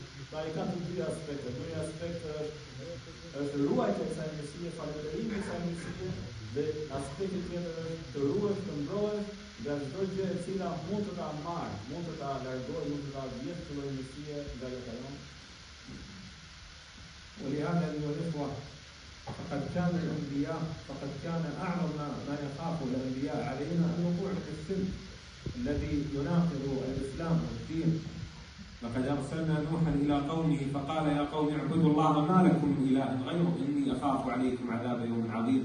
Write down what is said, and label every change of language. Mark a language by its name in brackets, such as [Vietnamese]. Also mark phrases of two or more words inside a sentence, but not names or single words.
[Albanian] Pra i ka të dy aspekte. Një aspekt është ruajtja e kësaj mirësie, falënderimi i kësaj mirësie, dhe aspekti tjetër është të ruhesh, të mbrohesh nga çdo gjë e cila mund të ta marrë, mund të ta largojë, mund të ta vjedhë këtë lloj mirësie nga jeta jonë. [Arabic] ولهذا أيها الإخوة فقد كان أعظم ما يخاف الأنبياء علينا أن وقوع في الشرك الذي يناقض الإسلام والدين. لقد أرسلنا نوحا إلى قومه فقال يا قوم اعبدوا الله ما لكم من إله غيره إني أخاف عليكم عذاب يوم عظيم.